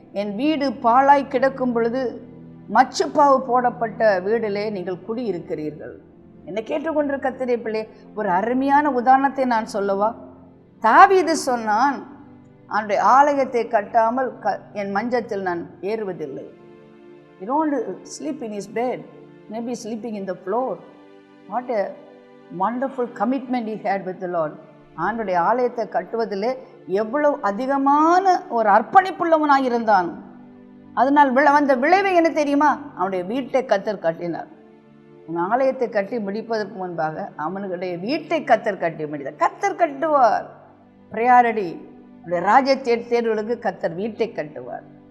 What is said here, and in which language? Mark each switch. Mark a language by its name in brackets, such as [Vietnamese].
[Tamil] என் வீடு பாழாய் கிடக்கும் பொழுது மச்சுப்பாவு போடப்பட்ட வீடிலே நீங்கள் குடியிருக்கிறீர்கள். என்னை கேட்டுக்கொண்டிருக்க கர்த்தருடைய பிள்ளை, ஒரு அருமையான உதாரணத்தை நான் சொல்லவா? தாவீது சொன்னான், அவனுடைய ஆலயத்தை கட்டாமல் என் மஞ்சத்தில் நான் ஏறுவதில்லை. [English] You don't sleep in his bed, maybe sleeping in the floor. What a wonderful commitment he had with the Lord. [Tamil] ஆண்டுடைய ஆலயத்தை கட்டுவதிலே எவ்வளவு அதிகமான ஒரு அர்ப்பணிப்புள்ளவனாக இருந்தான். அதனால் வந்த விளைவு என்ன தெரியுமா? அவனுடைய வீட்டை கர்த்தர் கட்டினார். உன் ஆலயத்தை கட்டி முடிப்பதற்கு முன்பாக அவனுடைய வீட்டை கர்த்தர் கட்டி முடித்தார். கர்த்தர் கட்டுவார். பிரையாரிட்டி. அவருடைய ராஜ்ய தேர்வுகளுக்கு கர்த்தர் வீட்டை கட்டுவார்.